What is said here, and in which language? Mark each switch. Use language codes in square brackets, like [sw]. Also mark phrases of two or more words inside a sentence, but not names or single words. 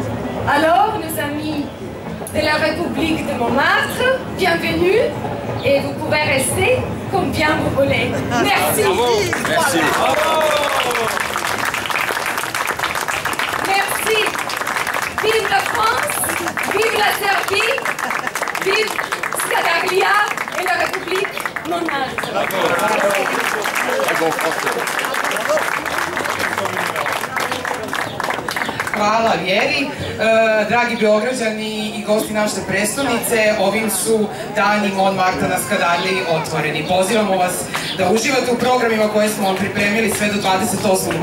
[fr] Alors, nos amis de la République de Montmartre, bienvenue, et vous pouvez rester combien vous voulez. Merci. Merci. Merci. Vive la France, vive la Serbie, vive Skadarlia et la République Montmartre. [sr] Hvala Vjeri. Dragi Beograđani i gosti naše prestonice, ovim su dani Montmartra na Skadarliji otvoreni. Pozivamo vas da uživate u programima koje smo vam pripremili sve do 28.